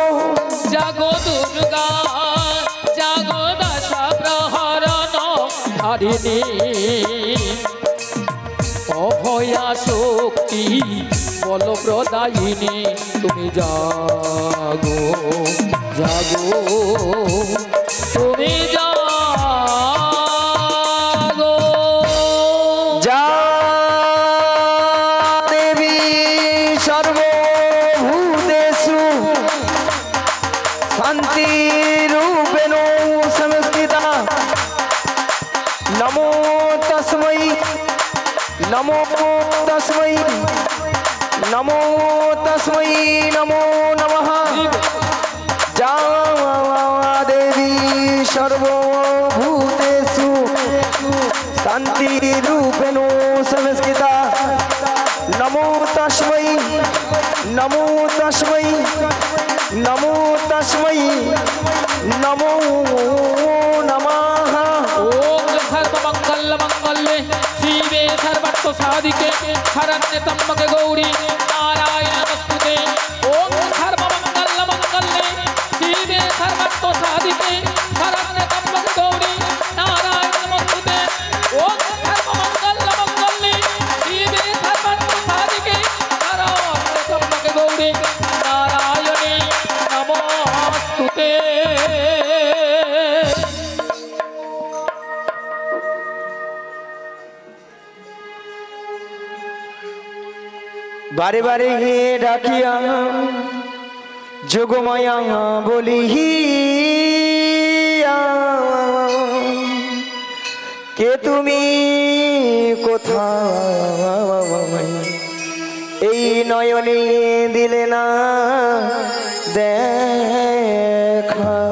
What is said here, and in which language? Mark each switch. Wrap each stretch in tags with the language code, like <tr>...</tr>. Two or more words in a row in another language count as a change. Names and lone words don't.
<bn>জাগো দুর্গা, জাগো দশ প্রহরণ ধারিণী অভয়া শক্তি বল প্রদায়িনী তুমি জাগো জাগো তুমি জাগো।</bn> <sa>যা দেবী সর্বভূতেষু শান্তিরূপেণ সংস্থিতা নমো তস্मै নমো তস্मै নমো তস্मै নমো নমঃ। যা দেবী সর্বভূতেষু শান্তিরূপেণ সংস্থিতা নমো তস্मै নমো তস্मै নমো তস্मै নমো নমঃ। ওম সর্বমঙ্গল মঙ্গলে শিবে সর্বার্থ সাধিকে শরণ্যে ত্র্যম্বকে গৌরী নারায়ণ নমস্তুতে। ওম সর্বমঙ্গল মঙ্গলে শিবে সর্বার্থ সাধিকে শরণ্যে ত্র্যম্বকে গৌরী নারায়ণ নমস্তুতে। ওম সর্বমঙ্গল মঙ্গলে শিবে সর্বার্থ সাধিকে শরণ্যে ত্র্যম্বকে গৌরী নারায়ণী নমস্তুতে।</sa> <bn>বারে বারে হে ডাকিয়া যোগমায়া বলিহিয়া কে তুমি কোথায় এই নয়নে দিলে না দেখা।</bn>